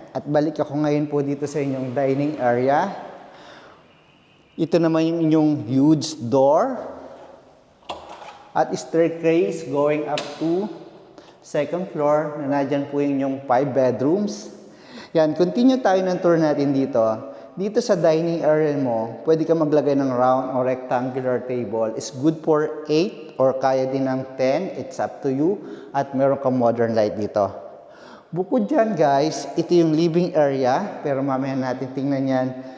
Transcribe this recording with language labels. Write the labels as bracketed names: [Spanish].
[Filipino] At balik ako ngayon po dito sa inyong dining area. Ito naman yung inyong [English] huge door. [Filipino] At [English] staircase going up to second floor [Filipino] na nadyan po yung inyong 5 bedrooms. Yan, continue tayo ng tour natin dito. Dito sa dining area mo, pwede ka maglagay ng [English] round or rectangular table. It's good for 8 or [Filipino] kaya din ng [English] 10. It's up to you. [Filipino] At meron kang modern light dito. Bukod dyan guys, ito yung living area, pero mamaya natin tingnan yan.